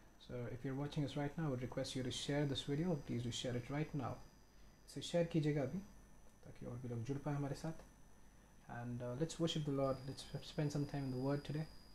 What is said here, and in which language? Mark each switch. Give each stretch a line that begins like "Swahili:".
English: So if you're watching us right now, I would request you to share this video. Please do share it right now.
Hindi: इसे share कीजिएगा अभी ताकि और भी लोग जुड़ पाए हमारे साथ.
English: And let's worship the Lord. Let's spend some time in the Word today.